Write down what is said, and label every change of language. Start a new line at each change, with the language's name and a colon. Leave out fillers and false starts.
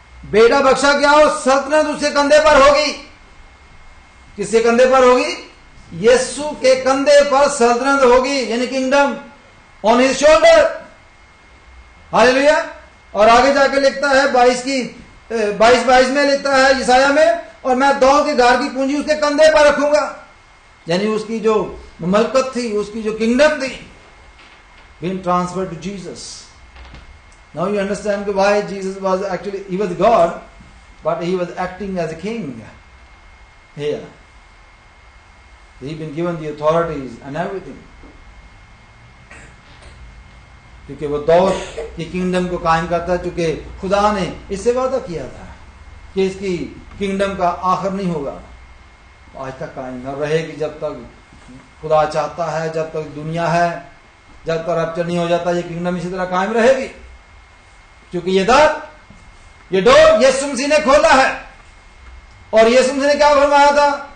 Urdu: بیٹا بخشا گیا اور سلطنت اس کے کندھے پر ہوگی۔ کس کے کندھے پر ہوگی؟ یسوع کے کندھے پر سلطنت ہوگی، یعنی
English: Kingdom on his shoulder.
Urdu: ہاللیلویہ۔ اور آگے جا کے لکھتا ہے 22 میں لکھتا ہے یسایہ میں، اور میں داؤد کے گھر کی پونجی اس کے کندھے پر رکھوں گا، یعنی اس کی جو مملکت تھی، اس کی جو کنگڈم تھی،
English: being transferred to Jesus. Now you understand why Jesus was actually, he was God, but he was acting as a king here. He been given the authorities and everything.
Urdu: کیونکہ وہ داؤد کی کنگڈم کو قائم کرتا ہے، چونکہ خدا نے اس سے وعدہ کیا تھا کہ اس کی کنگڈم کا آخر نہیں ہوگا، آج تک قائم رہے گی جب تک خدا چاہتا ہے، جب تک دنیا ہے، جب تک رپچر نہیں ہو جاتا، یہ کنگڈم اسی طرح قائم رہے گی۔ کیونکہ یہ ڈور یسوع مسیح نے کھولا ہے، اور یسوع مسیح نے کیا فرمایا تھا؟